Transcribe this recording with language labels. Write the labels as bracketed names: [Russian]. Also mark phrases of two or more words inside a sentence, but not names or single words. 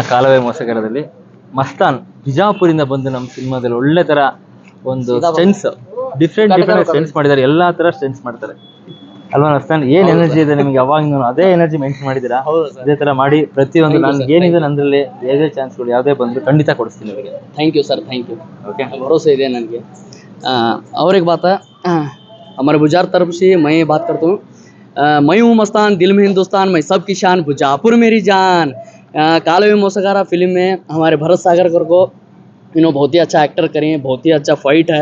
[Kannada] ಸಿನಿಮಾ ಕಾಲವೇ ಮೋಸಗಾರದಲ್ಲಿ ಮಸ್ತಾನ್ ಬಿಜಾಪುರಿಂದ ಬಂದು ನಮ್ಮ ಸಿನಿಮಾದಲ್ಲಿ ಒಳ್ಳೆ ಥರ ಒಂದು ಸ್ಟೆನ್ಸ್ [English] different stunts [Kannada] ಮಾಡಿದ್ದಾರೆ, ಎಲ್ಲಾ ತರ ಸ್ಟೆನ್ಸ್ ಮಾಡ್ತಾರೆ ಅಲ್ವಾ ನಸ್ತಾನ್? ಏನ್ ಎನರ್ಜಿ ಇದೆ ನಿಮಗೆ, ಯಾವಾಗ ಅದೇ [English] energy maintain [Kannada] ಮಾಡಿದ್ದೀರಾ. ಅದೇ ತರ ಮಾಡಿ ಪ್ರತಿಯೊಂದು ನನ್ಗೆ ಏನಿದೆ ನಂದ್ರಲ್ಲಿ ಯಾವುದೇ ಚಾನ್ಸ್ಗಳು ಯಾವುದೇ ಬಂದು ಖಂಡಿತ ಕೊಡಿಸ್ತೀನಿ ನಿಮಗೆ. [English] thank you sir, thank you. [Hindi] ओके, भरोसा है ನನಗೆ. और एक बात है, हमारे बुजार तरफ से मैं बात करता हूँ. मैं हूँ मस्तान, दिल में हिंदुस्तान, मैं सबकी शान, बुजापुर मेरी जान. कालवे मोसगारा फिल्म में हमारे भरत सागरकर को बहुत ही अच्छा एक्टर करें, बहुत ही अच्छा फाइट है.